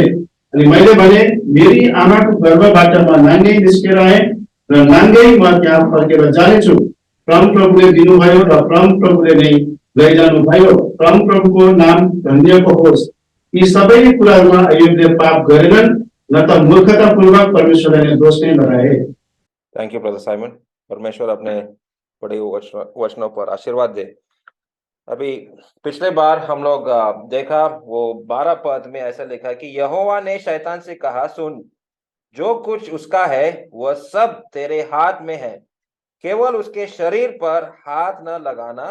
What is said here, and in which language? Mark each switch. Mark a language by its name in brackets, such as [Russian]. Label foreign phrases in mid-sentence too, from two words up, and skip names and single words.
[Nepali] अनि मैले भने, मेरी आमाको गर्भबाट म नाङ्गै निस्केर आएँ र नाङ्गै म त्यहाँ फर्केर जानेछु। परम प्रभुले दिनुभयो र परम प्रभुले नै लैजानु भयो। परम प्रभुको नाम धन्यको होस्। यी सबै कुराहरूमा अय्यूबले पाप गरेनन्, न त मूर्खतापूर्वक परमेश्वरलाई नै दोष नै लगाए। [English] thank you brother Simon. [Hindi] परमेश्वर अपने बड़े वचनों पर आशीर्वाद दे। अभी पिछले बार हम लोग देखा, वो 12 पद में ऐसा लिखा कि यहोवा ने शैतान से कहा, सुन, जो कुछ उसका है वह सब तेरे हाथ में है, केवल उसके शरीर पर हाथ न लगाना।